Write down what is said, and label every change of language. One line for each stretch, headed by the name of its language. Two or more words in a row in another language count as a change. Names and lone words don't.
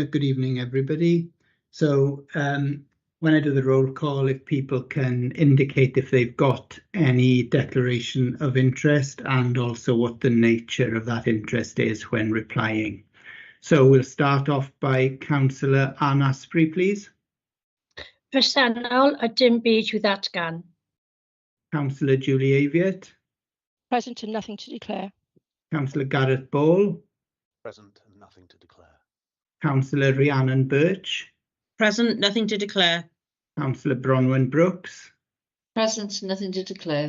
English: Good evening, everybody. So when I do the roll call, if people can indicate if they've got any declaration of interest and also what the nature of that interest is when replying. So we'll start off by Councillor Ann Asprey, please.
Welsh: Presennol a dim byd i'w ddatgan.
English: Councillor Julie Aviett, Present and nothing to declare. Councillor Gareth Ball, Present and nothing to declare. Councillor Rhiannon Birch, Present, nothing to declare. Councillor Bronwyn Brooks, Present, nothing to declare.